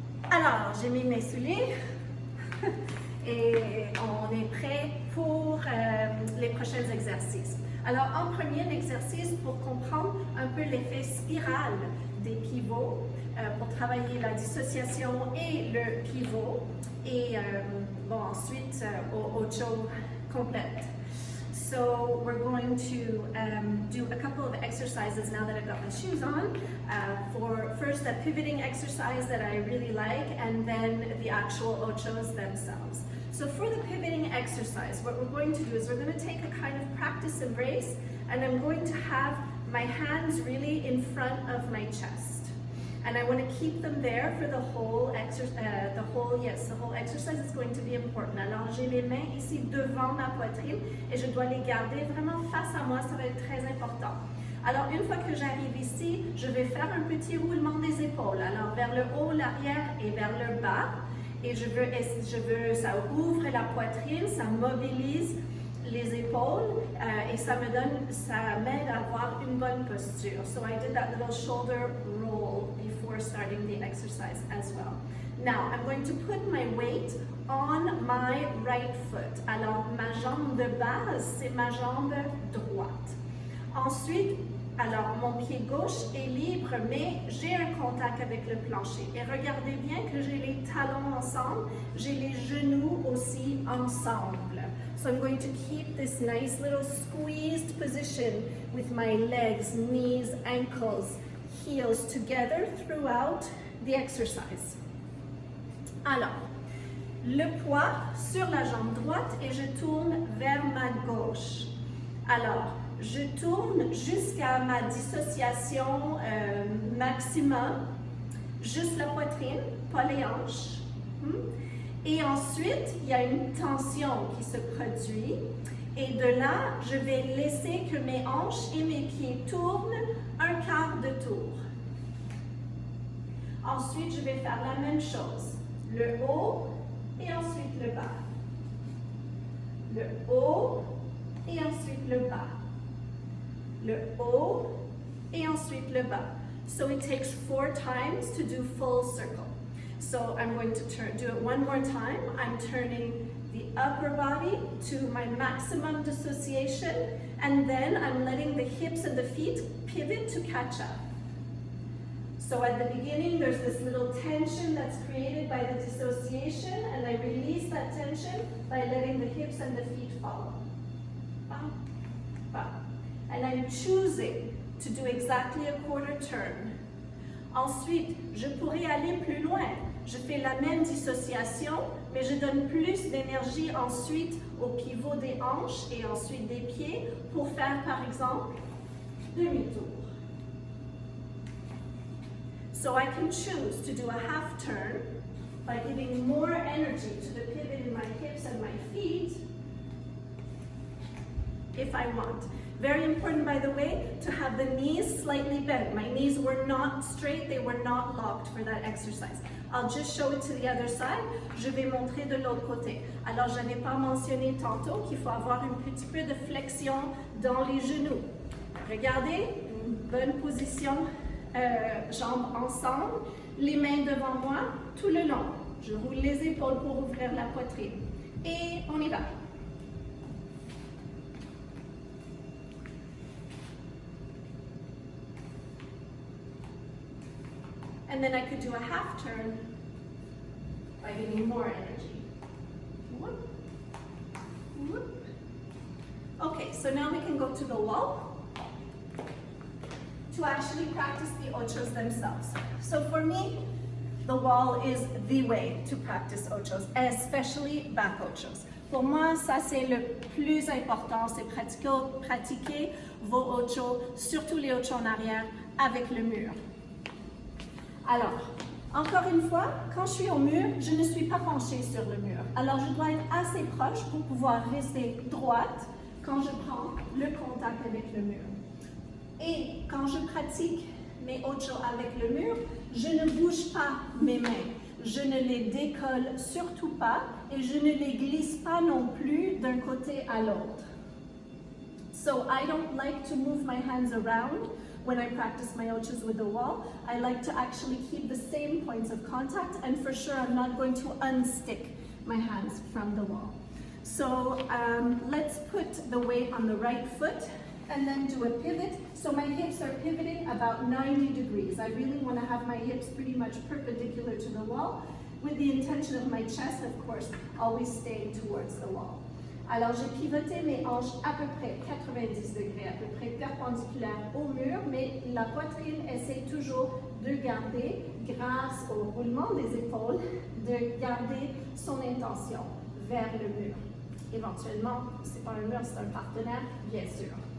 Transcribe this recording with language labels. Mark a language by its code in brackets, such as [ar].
[fr] Alors, j'ai mis mes souliers et on est prêt pour les prochains exercices. Alors, en premier, l'exercice pour comprendre un peu l'effet spirale des pivots, pour travailler la dissociation et le pivot, et bon, ensuite au ocho complète. [en] So we're going to do a couple of exercises now that I've got my shoes on. For first a pivoting exercise that I really like, and then the actual ochos themselves. So for the pivoting exercise, what we're going to do is we're going to take a kind of practice embrace, and I'm going to have my hands really in front of my chest. And I want to keep them there for the whole exercise. The whole exercise is going to be important. [fr] Alors j'ai les mains ici devant ma poitrine et je dois les garder vraiment face à moi, ça va être très important. Alors une fois que j'arrive ici, je vais faire un petit roulement des épaules. Alors vers le haut, l'arrière et vers le bas. Et ça ouvre la poitrine, ça mobilise les épaules et ça m'aide à avoir une bonne posture. [en] So I did that little shoulder roll before starting the exercise as well. Now I'm going to put my weight on my right foot. [fr] Alors ma jambe de base, c'est ma jambe droite. Ensuite, alors mon pied gauche est libre, mais j'ai un contact avec le plancher. Et regardez bien que j'ai les talons ensemble, j'ai les genoux aussi ensemble. [en] So I'm going to keep this nice little squeezed position with my legs, knees, ankles, heels together throughout the exercise. [fr] Alors, le poids sur la jambe droite et je tourne vers ma gauche. Alors, je tourne jusqu'à ma dissociation maximum, juste la poitrine, pas les hanches. Et ensuite, il y a une tension qui se produit. Et de là, je vais laisser que mes hanches et mes pieds tournent un quart de tour. Ensuite, je vais faire la même chose. Le haut et ensuite le bas. Le haut et ensuite le bas. Le haut et ensuite le bas. [en] So it takes 4 times to do full circle. So I'm going to do it one more time. I'm turning the upper body to my maximum dissociation, and then I'm letting the hips and the feet pivot to catch up. So at the beginning, there's this little tension that's created by the dissociation, and I release that tension by letting the hips and the feet follow. Bam, bam. And I'm choosing to do exactly a quarter turn. [fr] Ensuite, je pourrais aller plus loin. Je fais la même dissociation, mais je donne plus d'énergie ensuite au pivot des hanches et ensuite des pieds pour faire, par exemple, demi-tour. [en] So I can choose to do a half turn by giving more energy to the pivot in my hips and my feet if I want. Very important, by the way, to have the knees slightly bent. My knees were not straight, they were not locked for that exercise. I'll just show it to the other side. [fr] Je vais montrer de l'autre côté. Alors, je n'avais pas mentionné tantôt qu'il faut avoir un petit peu de flexion dans les genoux. Regardez, une bonne position, jambes ensemble, les mains devant moi tout le long. Je roule les épaules pour ouvrir la poitrine. Et on y va. [en] And then I could do a half turn by giving more energy. Whoop, whoop. Okay, so now we can go to the wall to actually practice the ochos themselves. So for me, the wall is the way to practice ochos, especially back ochos. [fr] Pour moi, ça c'est le plus important, c'est pratiquer vos ochos, surtout les ochos en arrière, avec le mur. Alors, encore une fois, quand je suis au mur, je ne suis pas penchée sur le mur. Alors, je dois être assez proche pour pouvoir rester droite quand je prends le contact avec le mur. Et quand je pratique mes ochos avec le mur, je ne bouge pas mes mains. Je ne les décolle surtout pas et je ne les glisse pas non plus d'un côté à l'autre. [en] So I don't like to move my hands around when I practice my ochos with the wall. I like to actually keep the same points of contact, and for sure I'm not going to unstick my hands from the wall. So let's put the weight on the right foot and then do a pivot. So my hips are pivoting about 90 degrees. I really want to have my hips pretty much perpendicular to the wall, with the intention of my chest, of course, always staying towards the wall. [fr] Alors, j'ai pivoté mes hanches à peu près 90 degrés, à peu près perpendiculaires au mur, mais la poitrine essaie toujours de garder, grâce au roulement des épaules, de garder son intention vers le mur. Éventuellement, c'est pas un mur, c'est un partenaire, bien sûr.